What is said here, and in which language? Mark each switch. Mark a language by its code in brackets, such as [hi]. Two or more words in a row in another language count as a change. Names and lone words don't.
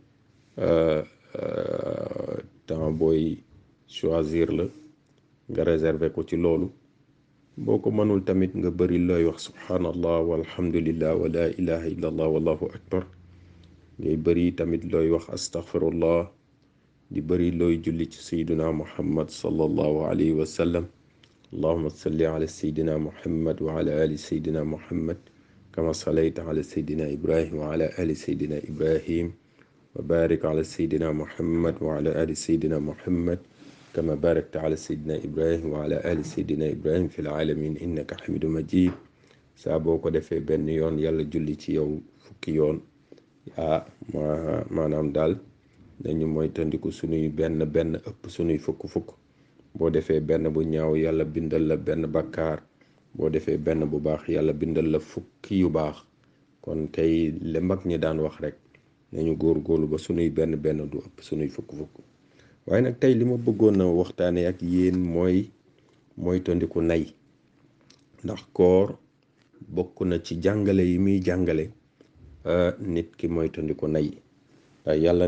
[wo] temps booy choisir la nga réserver ko ci loolu boo ko manul tamit nga bari looy wax [ar] سبحان الله والحمد لله ولا إله إلا الله والله [wo] akbar ngay bari tamit looy wax astaghfirullah di bari looy julli ci sayyidina muhammad [ar] صلى الله عليه وسلم اللهم صل على سيدنا محمد وعلى آل سيدنا محمد كما صليت على سيدنا إبراهيم وعلى آل سيدنا إبراهيم وبارك على سيدنا محمد وعلى آل سيدنا محمد كما باركت على سيدنا إبراهيم وعلى آل سيدنا إبراهيم في العالمين إنك حميد مجيد [wo] saa boo ko defee benn yoon yàlla julli ci yow fukki yoon maanaam daal nañu moytandiku sunuy benn ëpp sunuy fukk boo defee benn bu ñaaw yàlla bindal la benn bakkaar boo defee benn bu baax yàlla bindal la fukki yu baax kon tey le mag ñi daan wax rek nañu góorgóorlu ba sunuy benn du ëpp sunuy fukk waaye nag tey li ma bëggoon na waxtaane ak yéen mooy moytandiku nay ndax koor bokk na ci jàngale yi muy jàngale nit ki moytandiku nay yàlla